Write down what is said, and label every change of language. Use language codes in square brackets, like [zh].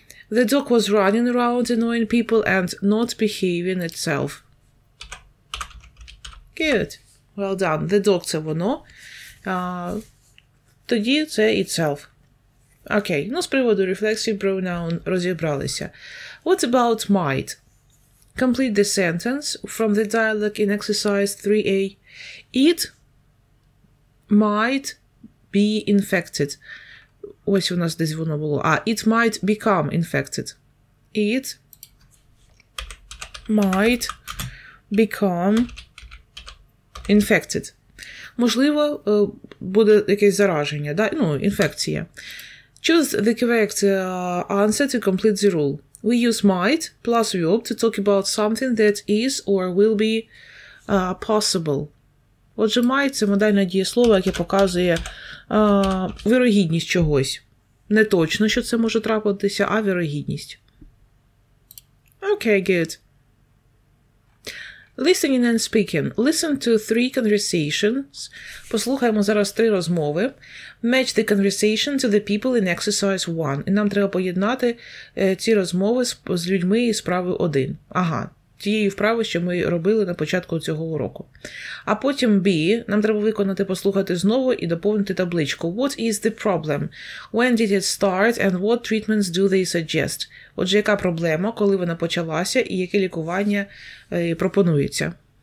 [en] The dog was running around annoying people and not behaving itself. Good. Well done. The dog – [uk] це воно. Тоді це itself. Окей. Ну, з приводу reflexive pronoun розібралися. [en] What about might? Complete the sentence from the dialogue in exercise 3a. It might be infected. [uk] Ось у нас десь воно було. [en] It might become infected. It might become infected. [uk] Можливо, буде якесь зараження, да? Інфекція. [en] Choose the correct answer to complete the rule. We use might plus verb to talk about something that is or will be possible. [uk] Отже, might – це модальне дієслово, яке показує вірогідність чогось. Не точно, що це може трапитися, а вірогідність. [en] Okay, good. Listening and speaking. Listen to 3 conversations. [uk] Послухаємо зараз 3 розмови. [en] Match the conversation to the people in exercise 1. [uk] І нам треба поєднати ці розмови з людьми із вправи 1. Тієї вправи, що ми робили на початку цього уроку. А потім B. Нам треба виконати, послухати знову і доповнити табличку. [en] What is the problem? When did it start and what treatments do they suggest? [uk] Отже, яка проблема, коли вона почалася і яке лікування пропонується?